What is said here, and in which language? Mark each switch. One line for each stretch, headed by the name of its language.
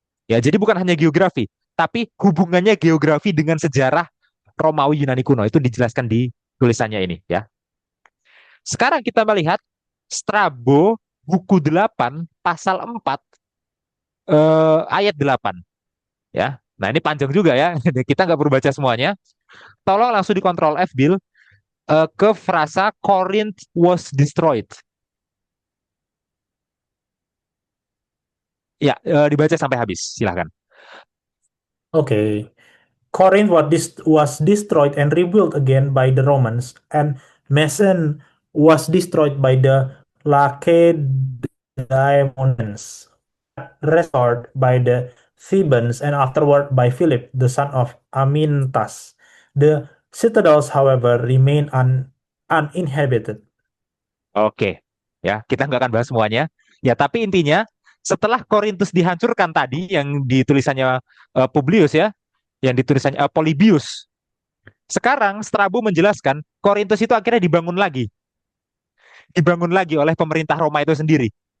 Indonesian: Ya, jadi bukan hanya geografi, tapi hubungannya geografi dengan sejarah Romawi Yunani kuno itu dijelaskan di tulisannya ini ya. Sekarang kita melihat Strabo buku 8 pasal 4 ayat 8 ya. Nah, ini panjang juga ya. Kita nggak perlu baca semuanya. Tolong langsung dikontrol F Bill ke frasa
English: Corinth was destroyed.
Indonesian: Ya, dibaca sampai habis. Silahkan.
English: Okay. Corinth was destroyed and rebuilt again by the Romans, and Macedon was destroyed by the Lacedaemonians, restored by the Thebans, and afterward by Philip, the son of Amintas. The citadels, however, remain uninhabited.
Indonesian: Oke, ya, kita nggak akan bahas semuanya. Ya, tapi intinya setelah Korintus dihancurkan tadi yang ditulisannya Publius ya, yang ditulisannya Polybius. Sekarang Strabo menjelaskan Korintus itu akhirnya dibangun lagi oleh pemerintah Roma itu sendiri.